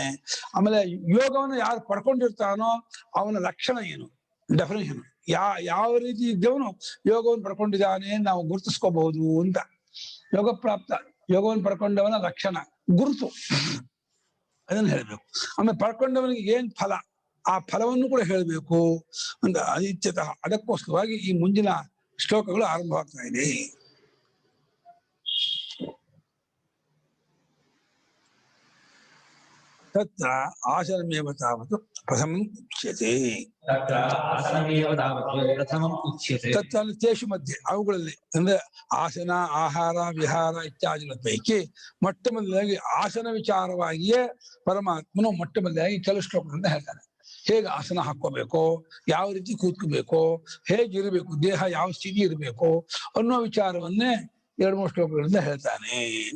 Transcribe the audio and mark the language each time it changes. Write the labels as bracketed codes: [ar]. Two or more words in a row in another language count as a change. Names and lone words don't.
[kn] ಆಮೇಲೆ ಯೋಗವನ್ನು ಯಾರು ಪಡ್ಕೊಂಡಿರ್ತಾನೋ ಅವನ ಲಕ್ಷಣ ಏನು, ಡೆಫಿನೇಷನ್, ಯಾವ ರೀತಿ ಇದ್ದವನು ಯೋಗವನ್ನು ಪಡ್ಕೊಂಡಿದ್ದಾನೆ ನಾವು ಗುರುತಿಸ್ಕೋಬಹುದು ಅಂತ. ಯೋಗ ಪ್ರಾಪ್ತ, ಯೋಗವನ್ನು ಪಡ್ಕೊಂಡವನ ಲಕ್ಷಣ ಗುರುತು, ಅದನ್ನು ಹೇಳ್ಬೇಕು. ಆಮೇಲೆ ಪಡ್ಕೊಂಡವನಿಗೆ ಏನ್ ಫಲ, ಆ ಫಲವನ್ನು ಕೂಡ ಹೇಳ್ಬೇಕು ಅಂತ ಅನಿತ್ಯತಃ. ಅದಕ್ಕೋಸ್ಕರವಾಗಿ ಈ ಮುಂದಿನ ಶ್ಲೋಕಗಳು ಆರಂಭವಾಗ್ತಾ ಇದೆ. [sa] ತತ್ರ ಆಸನಮೇವ ತಾವತ್ ಪ್ರಥಮಂ ಉಚ್ಯತೆ. ತತ್ರ ತೇಷು ಮಧ್ಯೆ, [kn] ಅವುಗಳಲ್ಲಿ ಅಂದ್ರೆ ಆಸನ ಆಹಾರ ವಿಹಾರ ಇತ್ಯಾದಿಗಳ ಪೈಕಿ ಮೊಟ್ಟ ಮೊದಲಾಗಿ ಆಸನ ವಿಚಾರವಾಗಿಯೇ ಪರಮಾತ್ಮನು ಮೊಟ್ಟ ಮೊದಲಾಗಿ ಕೆಲವು ಶ್ಲೋಕಗಳಿಂದ ಹೇಳ್ತಾನೆ. ಹೇಗೆ ಆಸನ ಹಾಕೋಬೇಕು, ಯಾವ ರೀತಿ ಕೂತ್ಕೋಬೇಕು, ಹೇಗಿರ್ಬೇಕು, ದೇಹ ಯಾವ ಸ್ಥಿತಿ ಇರಬೇಕು ಅನ್ನೋ ವಿಚಾರವನ್ನೇ 2-3 ಶ್ಲೋಕಗಳಿಂದ ಹೇಳ್ತಾನೆ ಅಂತ.